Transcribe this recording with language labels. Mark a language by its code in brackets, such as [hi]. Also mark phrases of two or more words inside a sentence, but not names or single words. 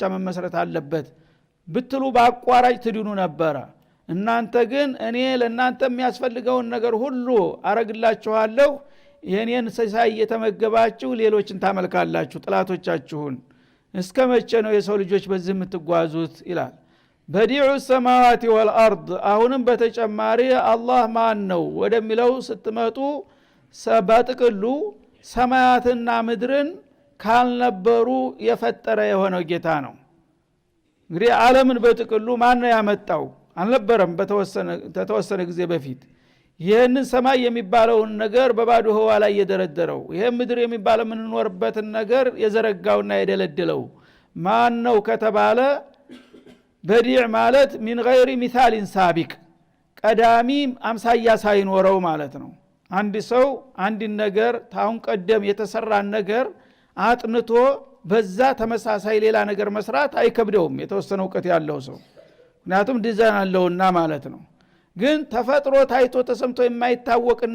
[am] መመስረት አለበት ብትሉ በአቋራጭ ትድኑ ነበር እናንተ ግን እኔ ለእናንተ የሚያስፈልገውን ነገር ሁሉ አረግላችኋለሁ የኔን ሰሳይ የተመገባችሁ ሌሎችን ታመልካላችሁ ጥላቶቻችሁን እስከመቼ ነው የሰው ልጆች በዚህ የምትጓዙት ይላል በዲዑ [ar] السماوات والارض [am] አሁንም በተጨማሪ አላህ ማን ነው ወደሚለው ስትመጡ በጥቅሉ ሰማያትና ምድርን ካልነበሩ የፈጠረ የሆነው ጌታ ነው እንግዲህ ዓለምን በጥቅሉ ማን ነው ያመጣው አልነበረም በተወሰነ ጊዜ በፊት ይሄንን ሰማይ የሚባለውን ነገር በባዶ ህዋ ላይ የደረደረው ይሄ ምድር የሚባለው ምንኖርበትን ነገር የዘረጋውና የደለደለው ማን ነው ከተባለ በዲዕ ማለት [ar] من غير مثال سابق [am] ቀዳሚ አምሳያ ሳይኖረው ማለት ነው አንድ ሰው አንድ ነገር ታውን ቀደም የተሰራን ነገር አጥንቶ በዛ ተመሳሳይ ሌላ ነገር መስራት አይከብደውም የተወሰነ ዕውቀት ያለው ሰው ምክንያቱም ዲዛይን አለውና ማለት ነው ግን ተፈጥሮ ታይቶ ተሰምቶ የማይታወቅን